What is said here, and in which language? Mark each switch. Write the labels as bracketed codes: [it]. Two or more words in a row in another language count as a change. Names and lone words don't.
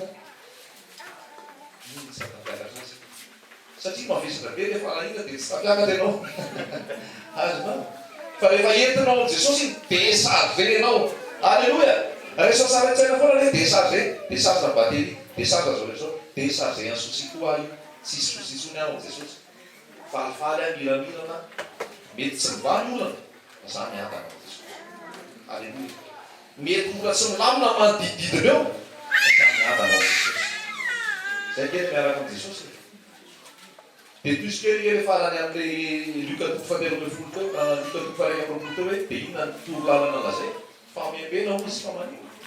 [mg] Iny tsy tafiakatra azy. Satria mavesatra be le fanahina dia tsy tafiakatra ianao. Azonao. Fa rehefa entinao amin'i Jesosy déchargenao. Alléluia. Rehefa saratsaina foana hoe décharge na batterie, décharge zao rehetra. [fr] Décharge un souci [mg] koa io. Tsisy souci tsony ao amin'i Jesosy. Falifaly any miramirana. Mety tsy mivany olana. Za miatana amin'i Jesosy. Alléluia. Mety mora tsy milamina manodididina eo. Za miatana amin'i Jesosy. Zay kely miaraka amin'i Jesosy. Dia plus kely rehefa farany amin'ny Luka 12:20 teo, Luka 12:20 teo hoe dia inona ny toro lalana lazay Fa miambena ho izy fa manino.